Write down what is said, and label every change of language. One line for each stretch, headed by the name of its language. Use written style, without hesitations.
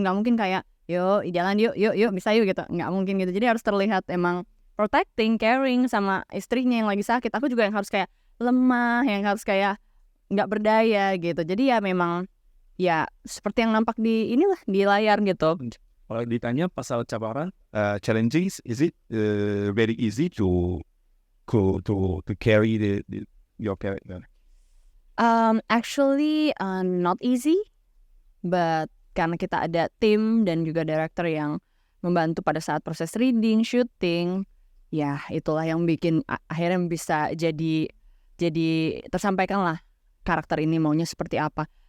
Indonesian: Gak mungkin kayak yuk jalan yuk bisa yuk gitu, gak mungkin gitu. Jadi harus terlihat emang protecting, caring sama istrinya yang lagi sakit. Aku juga yang harus kayak lemah, yang harus kayak gak berdaya gitu. Jadi ya memang ya seperti yang nampak di inilah di layar gitu.
Malay: Kalau ditanya pasal cabaran,
English: challenging, is it very easy to carry your character? Actually, not easy, but
Indonesian: karena kita ada tim dan juga director yang membantu pada saat proses reading, shooting, ya itulah yang bikin akhirnya bisa jadi tersampaikan lah karakter ini maunya seperti apa.